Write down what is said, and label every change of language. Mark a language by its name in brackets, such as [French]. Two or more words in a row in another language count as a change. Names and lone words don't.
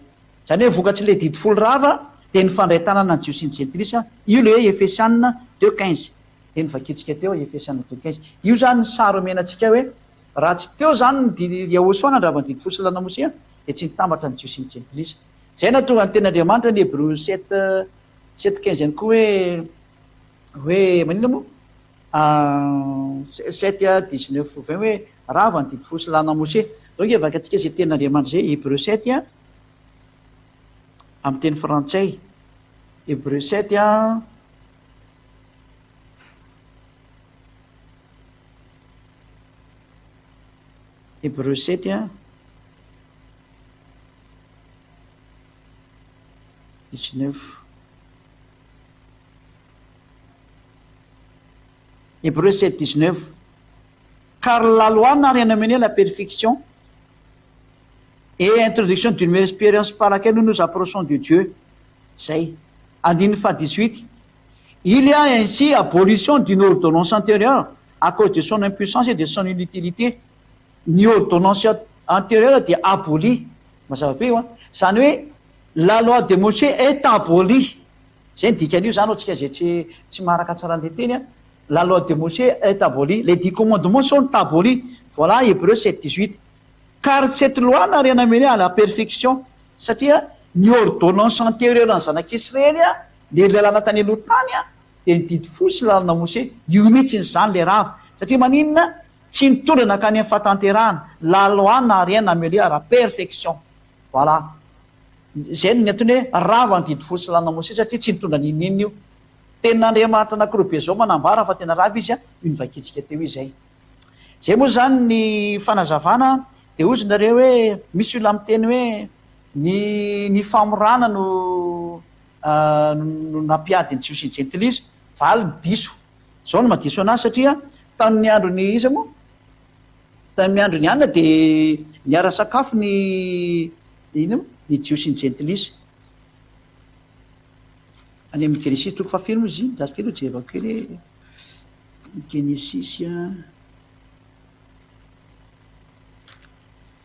[Malagasy] zany hoe vokatsy le didy folo rava de ny fandray tanana ny jiosy ny gentilisa io le hoe Efesianina 2:15 de ny vakitsika teo Efesianina 2:15 io zany ny sary omenantsika hoe raha tsy teo zany ny Yahosoa nandravany didy folo sy lana Mose a de tsy nitambatra ny jiosy ny gentilisa zay na tonga ny ten'Andriamanitra ny Hébreu 7:15 ihany koa hoe manina moa 7:19 hoe rava ny didy folo sy lana Mose donc evaka atsika zay ten'Andriamanitra zay Hébreu 7 a amin'ny teny frantsay Hébreu 7 a [French] Hébreu 7 a 19 Hébreu 7:19 car la loi n'a rien amené à la perfection et introduction d'une meilleure expérience par laquelle nous nous approchons de Dieu. [Malagasy] Zay. Andininy fa 18. [French] Il y a ainsi abolition d'une ordonnance antérieure à cause de son impuissance et de son inutilité. Ny ordonnance antérieure dia abolie. [Malagasy] Mazava be io a. Zany hoe [French] la loi de Mosè est abolie. [Malagasy] Zay ny dikan'io zany ohatsika zay tsy maraka tsara an'le teny a. [French] La loi de Mosè est abolie. Les 10 commandements sont abolis. Voilà Hébreu 7:18. Car cette loi n'a rien amené à la perfection [Malagasy] satria ny ordonnance antérieure ny zanak'Israely a le lalana tany aloha tany a de ny didy folo sy lalana Mosè io mihitsy zany le rava satria maninona tsy nitondra nakany amin'ny fahatanterahana [French] la loi n'a rien amené à la perfection [Malagasy] voilà zay ny antony hoe rava ny didy folo sy lalana Mosè satria tsy nitondra ninina io ten'Andriamanitra anankiroa be zao manambara fa tena rava izy a io ny vakitsika teo izay zay moa zany ny fanazavana de ozy nareo hoe misy olona miteny hoe ny famorana no nampiady ny jiosy ny gentilisa valy ny diso zao no madiso anazy satria tamin'ny androny iza moa tamin'ny androny anina de niara sakafo ny jiosy ny gentilisa any amin'ny Genesis toko fahafilo moa izy iny dasy kely jerevako kely Genesis a